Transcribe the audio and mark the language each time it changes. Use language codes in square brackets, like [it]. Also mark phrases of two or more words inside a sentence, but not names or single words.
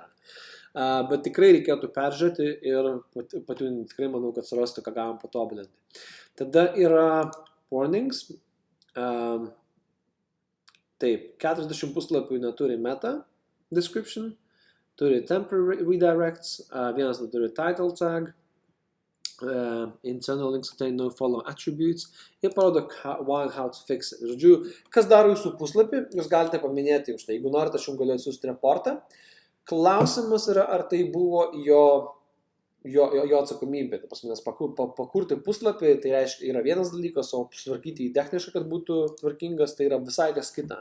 [lt] Bet tikrai reikėtų peržiūrėti ir patiūninti, tikrai manau, kad surasti, ką galim patobulinti. Tada yra [en] warnings. [lt] Taip, 40 puslapių neturi [en] meta description, turi temporary redirects, [lt] vienas neturi [en] title tag, internal links contain no follow attributes [lt] ir parodo [en] why and how to fix it. [lt] Žodžiu, kas daro jūsų puslapį, jūs galite paminėti už tai. Jeigu norite, aš jums galiu atsiųsti reportą. Klausimas yra, ar tai buvo jo atsakomybė. Nes pakurti puslapį, tai reiškia, yra vienas dalykas, o sutvarkyti jį techniškai, kad būtų tvarkingas, tai yra visai kas kita.